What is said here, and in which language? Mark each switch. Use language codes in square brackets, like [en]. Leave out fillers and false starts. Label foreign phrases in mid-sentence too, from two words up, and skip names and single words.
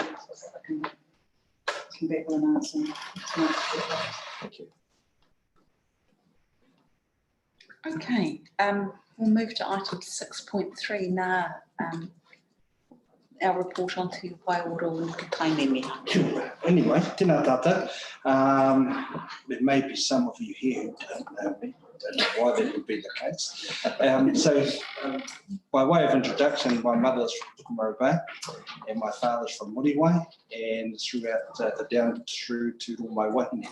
[en] So I can come back with an answer. Thank you. okay, we'll move to item 6.3 now. Our report on Te Hauora and Tairāwhiti. Sure. Anyway, [mi] tēnā tātou. [en] There may be some of you here who don't know me. I don't know why that would be the case. By way of introduction, my mother's from Tukumaro Bay and my father's from Muriwai, and throughout down through to all my wahine.